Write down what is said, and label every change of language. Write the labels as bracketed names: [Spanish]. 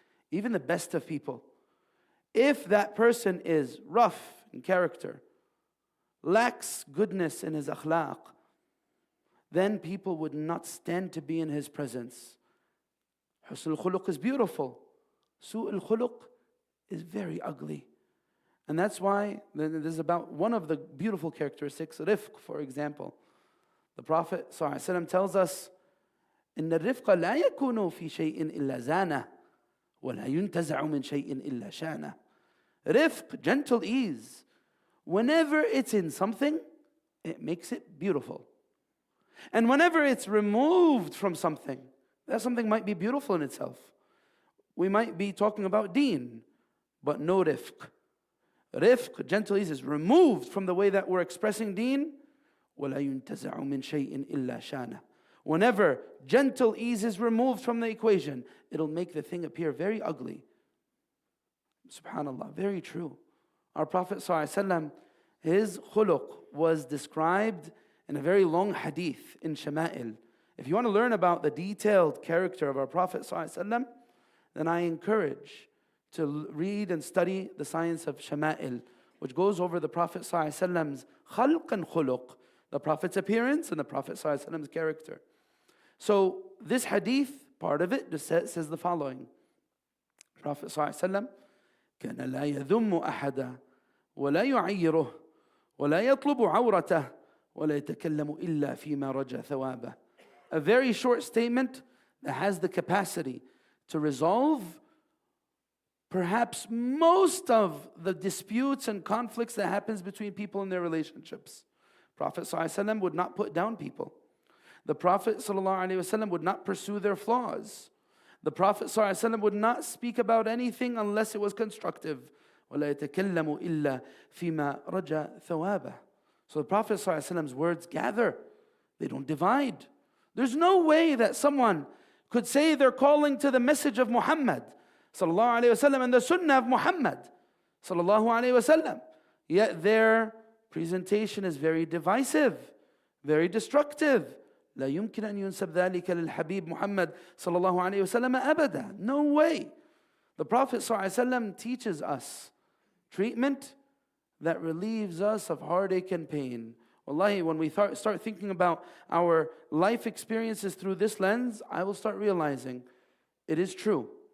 [English] Even the best of people, if that person is rough in character, lacks goodness in his akhlaq, then people would not stand to be in his presence. Husn al-khuluq is beautiful. Su' al-khuluq is very ugly. And that's why this is about one of the beautiful characteristics, rifq, for example. The Prophet ﷺ tells us, [Arabic] إِنَّ الرِّفْقَ لَا يَكُونُ فِي شَيْءٍ إِلَّا زَانَهُ وَلَا يُنْتَزَعُ مِنْ شَيْءٍ إِلَّا شَانَهُ. [English] Rifq, gentle ease, whenever it's in something, it makes it beautiful. And whenever it's removed from something, that something might be beautiful in itself. We might be talking about deen, but no rifq. Rifq, gentle ease, is removed from the way that we're expressing deen. [Arabic] وَلَا يُنْتَزَعُ مِنْ شَيْءٍ إِلَّا شَانَهُ. [English] Whenever gentle ease is removed from the equation, it'll make the thing appear very ugly. SubhanAllah, very true. Our Prophet ﷺ, his khuluq was described in a very long hadith in Shama'il. If you want to learn about the detailed character of our Prophet ﷺ, then I encourage to read and study the science of Shama'il, which goes over the Prophet ﷺ's khalq and khuluq, the Prophet's appearance and the Prophet ﷺ's character. So this hadith, part of it, just says the following. [Arabic] Prophet ﷺ, كان لا يذم أحدا ولا يعيره ولا يطلب عورته ولا يتكلم إلا فيما رجى ثوابه. [English] A very short statement that has the capacity to resolve perhaps most of the disputes and conflicts that happens between people in their relationships. Prophet ﷺ would not put down people. The Prophet ﷺ would not pursue their flaws. The Prophet ﷺ would not speak about anything unless it was constructive. [Arabic] وَلَا يَتَكَلَّمُ إِلَّا فِيمَا رَجَى ثَوَابَهُ. [English] So the Prophet ﷺ's words gather. They don't divide. There's no way that someone could say they're calling to the message of Muhammad sallallahu alayhi wasallam and the sunnah of Muhammad sallallahu alayhi wasallam, yet their presentation is very divisive, very destructive. [Arabic] لا يمكن أن ينسب ذلك للحبيب محمد صلى الله عليه وسلم أبدا. [English] No way. The Prophet صلى الله عليه وسلم teaches us treatment that relieves us of heartache and pain. Wallahi, when we start thinking about our life experiences through this lens, I will start realizing it is true.